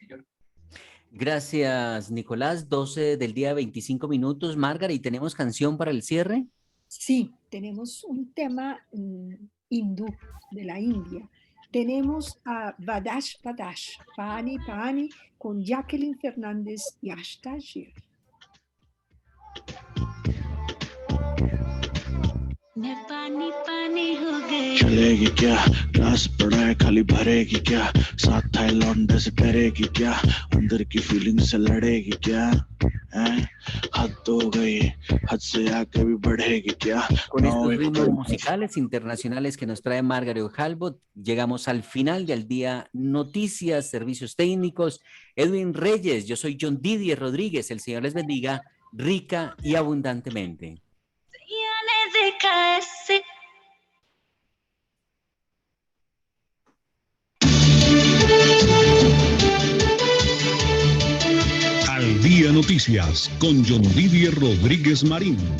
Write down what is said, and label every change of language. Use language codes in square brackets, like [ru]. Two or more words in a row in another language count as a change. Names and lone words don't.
[es] Gracias, Nicolás. 12 del día, 25 minutos. Margaret, ¿y tenemos canción para el cierre? Sí, tenemos un tema hindú, de la India. Tenemos a Badash Badash, Pani Pani, con Jacqueline Fernández y Ashtashir. [hi] चलेगी क्या रास पड़ा है खाली भरेगी क्या साथ थाई लौंडे से डरेगी क्या अंदर की फीलिंग से लड़ेगी क्या हद हो गई हद से आगे भी बढ़ेगी क्या. [es] Con estos ritmos musicales internacionales que nos trae Margaret Halbot, llegamos al final del día. Noticias, servicios técnicos, Edwin Reyes, yo soy John Didier Rodríguez. El Señor les bendiga rica y abundantemente. Al Día Noticias con John Didier Rodríguez Marín.